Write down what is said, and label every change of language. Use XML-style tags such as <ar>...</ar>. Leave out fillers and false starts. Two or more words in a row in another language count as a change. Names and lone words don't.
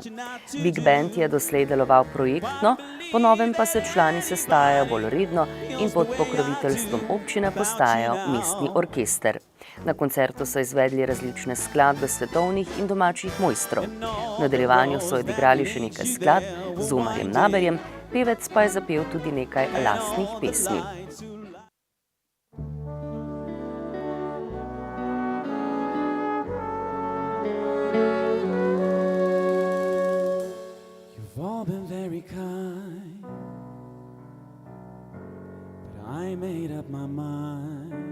<sl>Big Band je doslej deloval projektno, po novem pa se člani sestajajo bolj redno in pod pokroviteljstvom občine postajajo mestni orkester. Na koncertu so izvedli različne skladbe svetovnih in domačih mojstrov. V nadaljevanju so odigrali še nekaj skladb z Omarjem Naberjem, pevec pa je zapel tudi nekaj lastnih pesmi.</sl> <en>You've all been very kind, but I made up my mind.</en>